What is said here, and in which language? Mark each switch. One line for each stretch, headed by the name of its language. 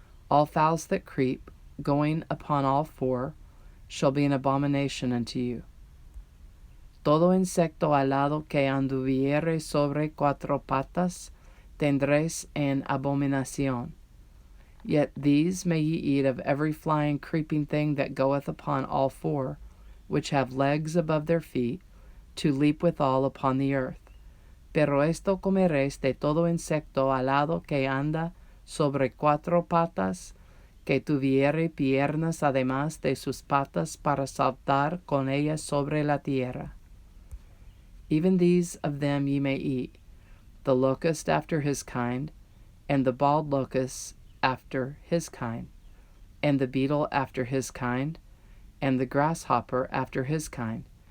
English: All fowls that creep, going upon all four, shall be an abomination unto you.
Spanish: Todo insecto alado que anduviere sobre cuatro patas, tendréis en abominación.
English: Yet these may ye eat of every flying creeping thing that goeth upon all four, which have legs above their feet, to leap withal upon the earth.
Spanish: Pero esto comeréis de todo insecto alado que anda sobre cuatro patas, que tuviere piernas además de sus patas para saltar con ellas sobre la tierra.
English: Even these of them ye may eat, the locust after his kind, and the bald locust after his kind, and the beetle after his kind, and the grasshopper after his kind.